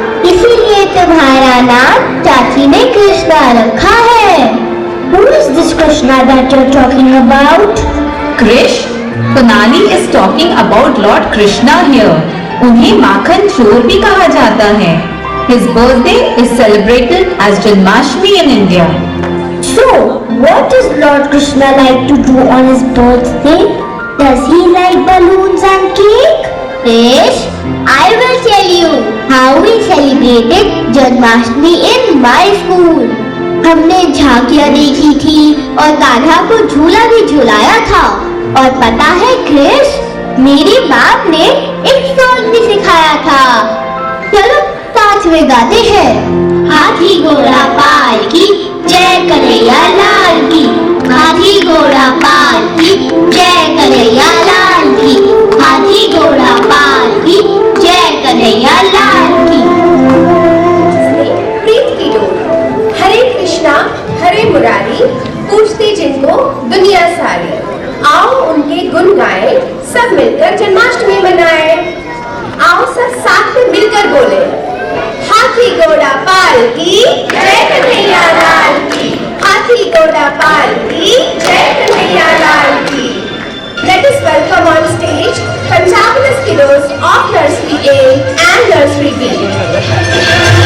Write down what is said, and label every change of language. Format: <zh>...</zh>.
<hi>इसीलिए तुम्हारा नाम चाची ने कृष्णा रखा है.</hi> <en>Who is this Krishna that you're talking about? Krish, Kunali is talking about Lord Krishna here.</en> <hi>उन्हें माखन चोर भी कहा जाता है.</hi> <en>His birthday is celebrated as Janmashtami in India. So, what does Lord Krishna like to do on his birthday? Does he like balloons and cake? Krish, I will tell you how we celebrated Janmashtami in my school.</en> <hi>हमने झांकियाँ देखी थी और कान्हा को झूला भी झुलाया था. और पता है क्रिश, मेरी बाप ने एक सॉन्ग भी सिखाया था. चलो साथ में गाते हैं. हाथी घोड़ा पाल की, जय कन्हैया लाल की. हाथी घोड़ा पाल की जय कन्हैया लाल की। हाथी घोड़ा पाल की जय कन्हैया लाल की। प्रीत की डोर, हरे कृष्णा हरे मुरारी, पूछते जिनको दुनिया सारी। आओ उनके गुण गाए, सब मिलकर जन्माष्टमी मनाए। आओ सब साथ में मिलकर बोले, हाथी घोड़ा पाल की जय कन्हैया लाल की। हाथी घोड़ा पाल की जय कन्हैया लाल की।</hi> <en>Let us welcome on stage Fantabulous kiddos of Nursery A and Nursery B.</en>